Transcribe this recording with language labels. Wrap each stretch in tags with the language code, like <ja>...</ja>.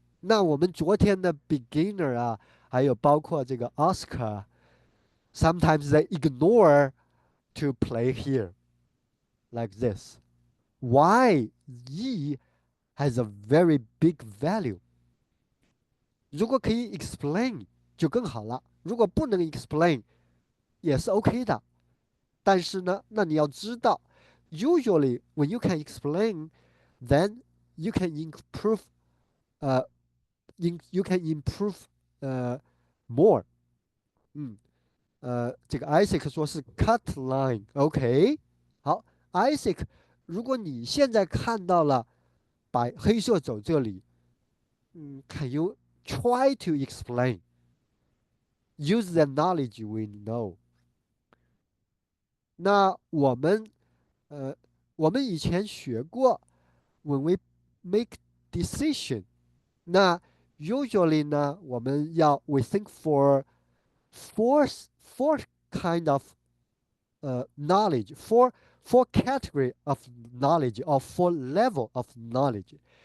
<zh>那我们昨天的 beginner 啊，还有包括这个 Oscar。</zh> <en>Sometimes they ignore to play here like this. Why E has a very big value?</en> <zh>如果可以 explain 就更好了，如果不能 explain 也是 OK 的。但是呢，那你要知道</zh> <en>usually when you can explain, then you can improve, uh, you can improve, more.</en> <zh>这个 Isaac 说是 cut line，OK，好，Isaac，如果你现在看到了黑色走这里，</zh> <en>can you try to explain? Use the knowledge we know.</en> <zh>那我们以前学过，</zh> <en>when we make decision，那 usually 呢，我们要 we think for four kind of knowledge, four category of knowledge or four level of knowledge.</en>